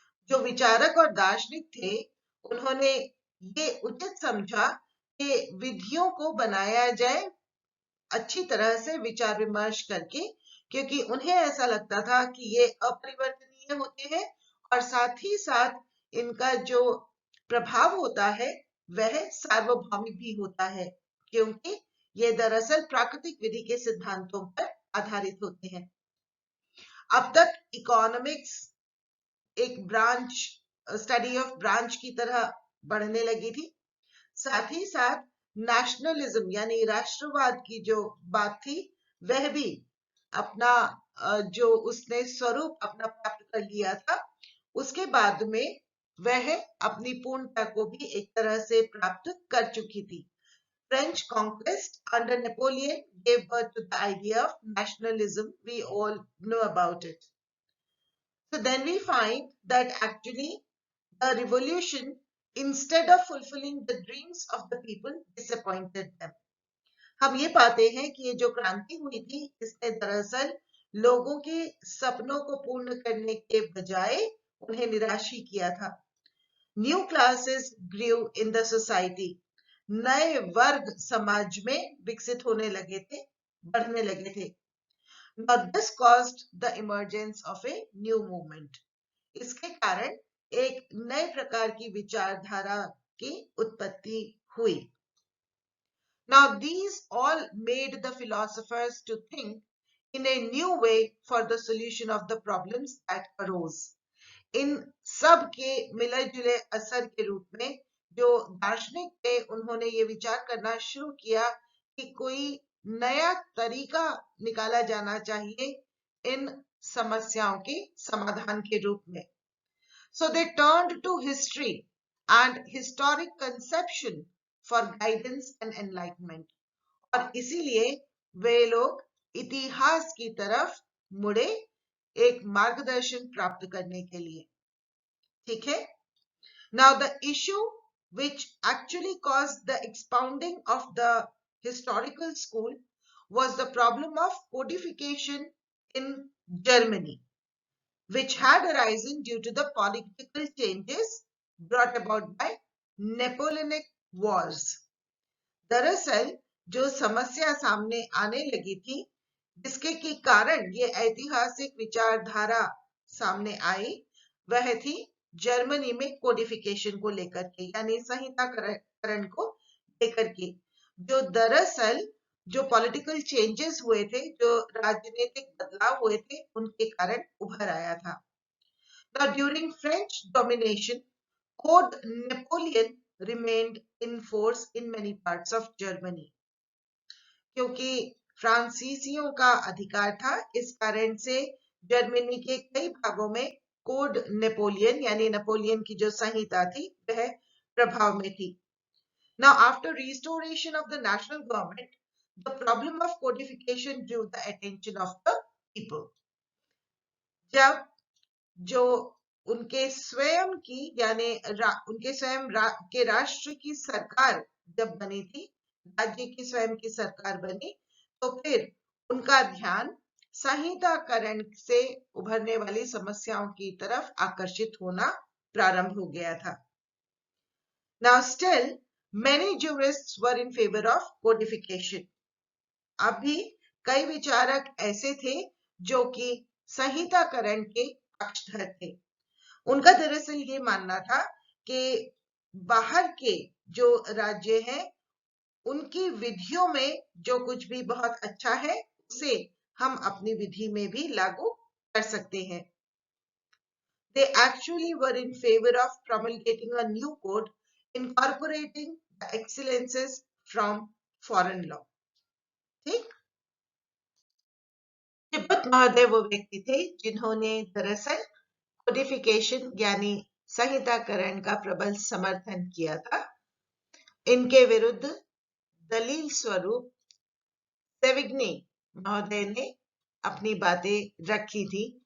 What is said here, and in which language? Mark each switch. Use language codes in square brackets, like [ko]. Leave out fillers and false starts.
[hi] जो विचारक और दार्शनिक थे, उन्होंने ये उचित समझा कि विधियों को बनाया जाए अच्छी तरह से विचार विमर्श करके, क्योंकि उन्हें ऐसा लगता था कि ये अपरिवर्तनीय होते हैं और साथ ही साथ इनका जो प्रभाव होता है वह सार्वभौमिक भी होता है, क्योंकि ये दरअसल प्राकृतिक विधि के सिद्धांतों पर आधारित होते हैं। अब तक इकोनॉमिक्स एक ब्रांच, [en] study of branch [hi] की तरह बढ़ने लगी थी। साथ ही साथ नेशनलिज्म यानी राष्ट्रवाद की जो बात थी वह भी अपना जो उसने स्वरूप अपना प्राप्त कर लिया था, उसके बाद में वह अपनी पूर्णता को भी एक तरह से प्राप्त कर चुकी थी। [en] French conquest under Napoleon gave birth to the idea of nationalism. We all know about it. So then we find that actually the revolution, instead of fulfilling the dreams of the people, disappointed them. [hi] हम ये पाते हैं कि ये जो क्रांति हुई थी, इसने दरअसल लोगों के सपनों को पूर्ण करने के बजाय उन्हें निराश ही किया था। [en] New classes grew in the society. [hi] नए वर्ग समाज में विकसित होने लगे थे, बढ़ने लगे थे। [en] Now this caused the emergence of a new movement. [hi] इसके कारण एक नए प्रकार की विचारधारा की उत्पत्ति हुई। [en] Now these all made the philosophers to think in a new way for the solution of the problems that arose. [hi] इन सब के मिले जुले असर के रूप में जो दार्शनिक थे, उन्होंने ये विचार करना शुरू किया कि कोई नया तरीका निकाला जाना चाहिए इन समस्याओं के समाधान के रूप में। [en] So they turned to history and historic conception for guidance and enlightenment. [hi] और इसीलिए वे लोग इतिहास की तरफ मुड़े एक मार्गदर्शन प्राप्त करने के लिए। ठीक है? [en] Now the issue which actually caused the expounding of the historical school was the problem of codification in Germany, which had arisen due to the political changes brought about by Napoleonic wars. [hi] दरअसल जो समस्या सामने आने लगी थी, जिसके के कारण ये ऐतिहासिक विचारधारा सामने आई, वह थी जर्मनी में कोडिफिकेशन को लेकर के, यानी संहिताकरण को लेकर के, जो दरअसल जो पॉलिटिकल चेंजेस हुए थे, जो राजनीतिक बदलाव हुए थे, उनके कारण उभर आया था। [en] Now during French domination, Code Napoleon remained in force in many parts of Germany. [hi] क्योंकि फ्रांसीसियों का अधिकार था, इस कारण से जर्मनी के कई भागों में कोड नेपोलियन यानी नेपोलियन की जो संहिता थी वह प्रभाव में थी। [en] Now after restoration of the national government, the problem of codification drew the attention of the people. [hi] जब जो उनके स्वयं की यानी उनके स्वयं के राष्ट्र की सरकार जब बनी थी, राज्य की स्वयं की सरकार बनी, तो फिर उनका ध्यान संहिताकरण से उभरने वाली समस्याओं की तरफ आकर्षित होना प्रारंभ हो गया था। [en] Now still many jurists were in favor of codification. [hi] अभी कई विचारक ऐसे थे जो कि संहिताकरण के पक्षधर थे। उनका दरअसल ये मानना था कि बाहर के जो राज्य हैं उनकी विधियों में जो कुछ भी बहुत अच्छा है उसे हम अपनी विधि में भी लागू कर सकते हैं। [en] They actually were in favor of promulgating a new code incorporating the excellences from foreign law. [hi] ठीक, तिब्बत महोदय वो व्यक्ति थे जिन्होंने दरअसल कोडिफिकेशन यानी संहिताकरण का प्रबल समर्थन किया था। इनके विरुद्ध दलील स्वरूप सेविग्नी महोदय ने अपनी बातें रखी थी।